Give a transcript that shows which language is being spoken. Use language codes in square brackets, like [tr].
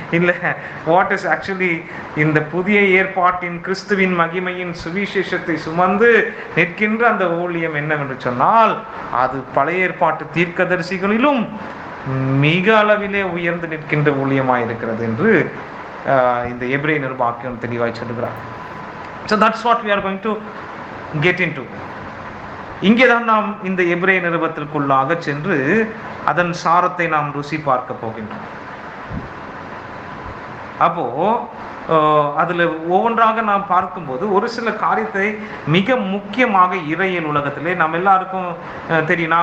[ta] இல்லை, [en] what is actually [ta] இந்த புதிய ஏற்பாட்டின் கிறிஸ்துவின் மகிமையின் சுவிசேஷத்தை சுமந்து நிற்கின்ற அந்த ஊழியம் என்னவென்று சொன்னால், அது பழைய ஏற்பாட்டு தீர்க்கதரிசிகளிலும் மிக அளவிலே உயர்ந்து நிற்கின்ற ஊழியமாய் இருக்கிறது என்று இந்த எபிரேய நிருபாக்கியம் தெளிவாய் சொல்லுகிறார். [en] So that's what we are going to get into. [ta] இங்கேதான் நாம் இந்த எபிரேய நிருபத்திற்குள்ளாக சென்று அதன் சாரத்தை நாம் ருசி பார்க்க போகின்றோம். அப்போ அதுல ஒவ்வொன்றாக நாம் பார்க்கும்போது ஒரு சில காரியத்தை மிக முக்கியமாக இறையியல் உலகத்திலே நம்ம எல்லாருக்கும் தெரியும்.